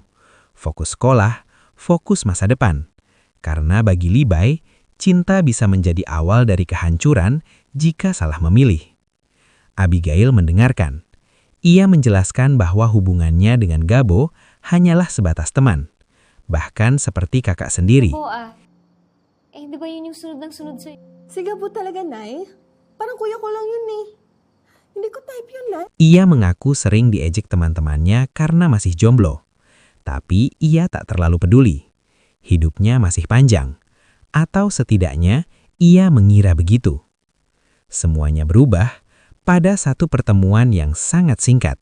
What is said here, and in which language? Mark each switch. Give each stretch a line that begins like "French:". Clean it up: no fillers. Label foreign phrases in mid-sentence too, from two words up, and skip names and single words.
Indonesian: Fokus sekolah, fokus masa depan. Karena bagi Libai, cinta bisa menjadi awal dari kehancuran jika salah memilih. Abigail mendengarkan. Ia menjelaskan bahwa hubungannya dengan Gabo hanyalah sebatas teman, bahkan seperti kakak sendiri.
Filipino: Di ba yun yung sunod ng sunod sa'yo? Si Gabo talaga, Nay? Parang kuya ko lang yun eh. Hindi ko type yun, Nay.
Indonesian: Ia mengaku sering diejek teman-temannya karena masih jomblo. Tapi ia tak terlalu peduli. Hidupnya masih panjang. Atau setidaknya ia mengira begitu. Semuanya berubah pada satu pertemuan yang sangat singkat.